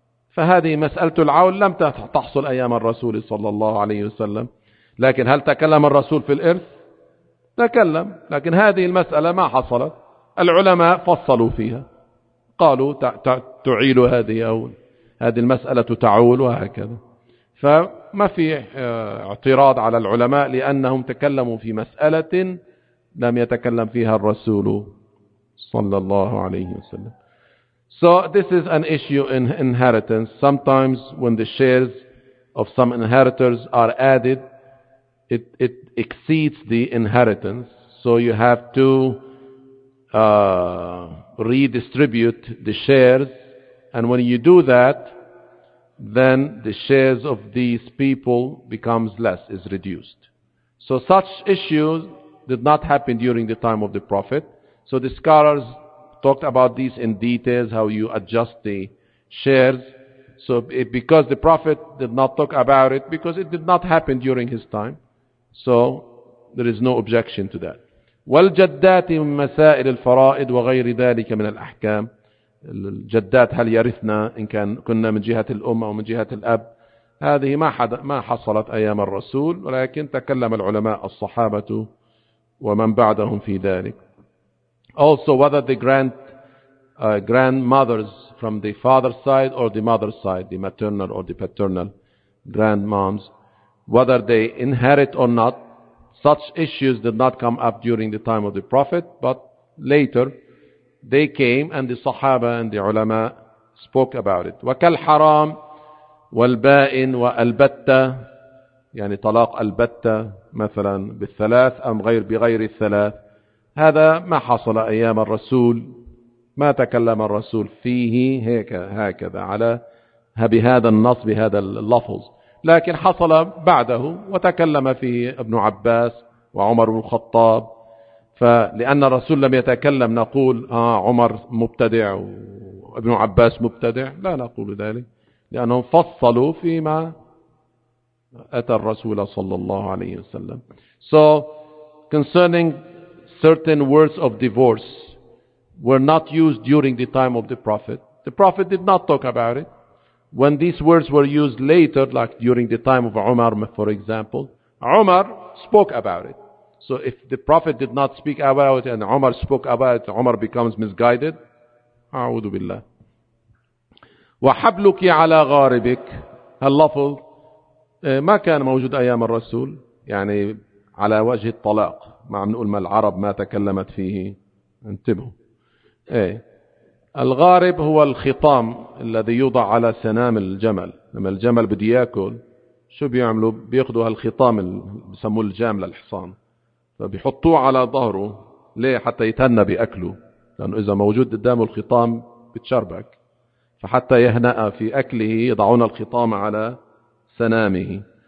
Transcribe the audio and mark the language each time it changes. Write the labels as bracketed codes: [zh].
[ar] فهذه مسألة العول لم تحصل أيام الرسول صلى الله عليه وسلم، لكن هل تكلم الرسول في الإرث؟ تكلم، لكن هذه المسألة ما حصلت، العلماء فصلوا فيها، قالوا تعيل هذه أو هذه المسألة تعول وهكذا. فما في اعتراض على العلماء لأنهم تكلموا في مسألة لم يتكلم فيها الرسول صلى الله عليه وسلم. [en] So this is an issue in inheritance. Sometimes when the shares of some inheritors are added, it exceeds the inheritance. So you have to redistribute the shares. And when you do that, then the shares of these people becomes less, is reduced. So such issues did not happen during the time of the Prophet. So the scholars talked about this in details, how you adjust the shares. So it, because the Prophet did not talk about it, because it did not happen during his time, so there is no objection to that. [ar] والجدات من مسائل الفرائض وغير ذلك من الأحكام. الجدات هل يرثنا إن كان كنا من جهة الأم أو من جهة الأب، هذه ما حصلت أيام الرسول، ولكن تكلم العلماء الصحابة ومن بعدهم في ذلك. [en] Also whether the grandmothers from the father's side or the mother's side, the maternal or the paternal grandmoms, whether they inherit or not, such issues did not come up during the time of the Prophet, but later they came and the Sahaba and the Ulama spoke about it. [ar] وَكَلْ حَرَامِ وَالْبَائِنْ وَالْبَتَّةِ، يعني طلاق البتة مثلا بالثلاث أم غير بغير الثلاث، هذا ما حصل أيام الرسول، ما تكلم الرسول فيه هكذا على بهذا النص بهذا اللفظ، لكن حصل بعده وتكلم فيه ابن عباس وعمر بن الخطاب. فلأن الرسول لم يتكلم نقول عمر مبتدع وابن عباس مبتدع، لا نقول ذلك، لأنهم فصلوا فيما أتى الرسول صلى الله عليه وسلم. [en] So concerning certain words of divorce were not used during the time of the Prophet. The Prophet did not talk about it. When these words were used later, like during the time of Umar, for example, Umar spoke about it. So if the Prophet did not speak about it and Umar spoke about it, Umar becomes misguided. [ar] أعوذ بالله. وحبلك على غاربك، هاللفظ ما كان موجود أيام الرسول، يعني على وجه الطلاق، ما عم نقول ما العرب ما تكلمت فيه، انتبهوا. ايه الغارب هو الخطام الذي يوضع على سنام الجمل، لما الجمل بده ياكل شو بيعملوا؟ بياخذوا هالخطام اللي بسموه الجامل للحصان، فبيحطوه على ظهره ليه؟ حتى يتهنى باكله، لانه اذا موجود قدامه الخطام بتشربك، فحتى يهنأ في اكله يضعون الخطام على سنامه.